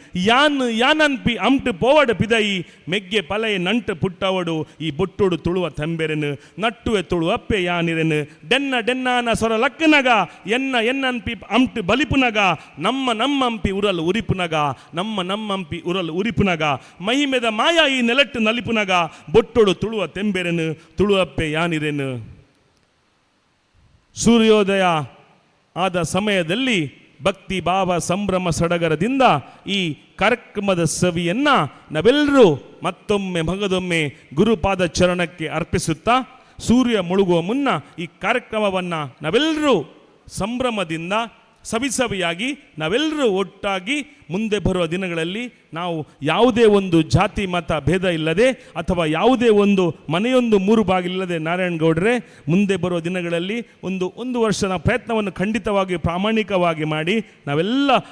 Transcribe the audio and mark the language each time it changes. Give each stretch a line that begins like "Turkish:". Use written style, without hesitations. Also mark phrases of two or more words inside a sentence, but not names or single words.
Tulu: ಯಾನನ್ಪಿ ಅಂಟು ಪೋವಡು ಪಿದೈ, ಮೆಗ್ಗೆ ಪಲೈ ನಂಟು ಪುಟ್ಟವಡು ಈ ಬೊಟ್ಟೊಡು ತುಳುವ ತೆಂಬೆರೆನು, ನಟ್ಟುವೆ ತುಳುವಪ್ಪೆ ಯಾನಿರೆನು, ಡೆನ್ನಾನ ಸೊರ ಲಕ್ಕನಗ, ಎನ್ನನ್ಪಿ ಅಂಟು ಬಲಿಪುನಗ, ನಮ್ಮಂಪಿ ಉರಲು ಉರಿಪುನಗ, ನಮ್ಮಂಪಿ ಉರಲು ಉರಿಪುನಗ, ಮಹಿಮೆದ ಮಾಯ ಈ ನೆಲಟ್ಟು ನಲಿಪುನಗ, ಬೊಟ್ಟೊಡು ತುಳುವ ತೆಂಬೆರೆನು, ತುಳುವಪ್ಪೆ ಯಾನಿರೆನು.
Kannada: ಸೂರ್ಯೋದಯ ಆದ ಸಮಯದಲ್ಲಿ ಭಕ್ತಿ ಭಾವ ಸಂಭ್ರಮ ಸಡಗರದಿಂದ ಈ ಕಾರ್ಯಕ್ರಮದ ಸವಿಯನ್ನ ನಾವೆಲ್ಲರೂ ಮತ್ತೊಮ್ಮೆ ಮಗದೊಮ್ಮೆ ಗುರುಪಾದ ಚರಣಕ್ಕೆ ಅರ್ಪಿಸುತ್ತಾ, ಸೂರ್ಯ ಮುಳುಗುವ ಮುನ್ನ ಈ ಕಾರ್ಯಕ್ರಮವನ್ನು ನಾವೆಲ್ಲರೂ ಸಂಭ್ರಮದಿಂದ ಸವಿಸವಿಯಾಗಿ ನಾವೆಲ್ಲರೂ ಒಟ್ಟಾಗಿ ಮುಂದೆ ಬರುವ ದಿನಗಳಲ್ಲಿ ನಾವು ಯಾವುದೇ ಒಂದು ಜಾತಿ ಮತ ಭೇದ ಇಲ್ಲದೆ ಅಥವಾ ಯಾವುದೇ ಒಂದು ಮನೆಯೊಂದು ಮೂರು ಬಾಗಿಲಿಲ್ಲದೆ ನಾರಾಯಣಗೌಡರೇ ಮುಂದೆ ಬರುವ ದಿನಗಳಲ್ಲಿ ಒಂದು ವರ್ಷದ ಪ್ರಯತ್ನವನ್ನು ಖಂಡಿತವಾಗಿ ಪ್ರಾಮಾಣಿಕವಾಗಿ ಮಾಡಿ ನಾವೆಲ್ಲ